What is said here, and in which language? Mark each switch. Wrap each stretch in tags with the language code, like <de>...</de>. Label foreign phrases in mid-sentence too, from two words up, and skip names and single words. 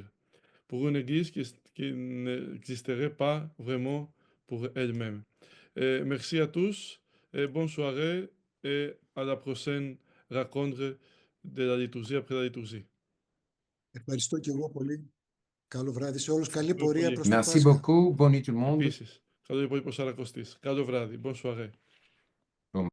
<fr>Pour une église qui n'existerait pas vraiment pour elle-même. Merci à tous, et bonne soirée, et à la prochaine rencontre de la liturgie après la liturgie. Merci beaucoup, bonne nuit tout le monde.</fr> <el>Επίσης, καλό υπόλοιπο Σαρακοστής. Καλό βράδυ,</el> <fr>bonne soirée.</fr>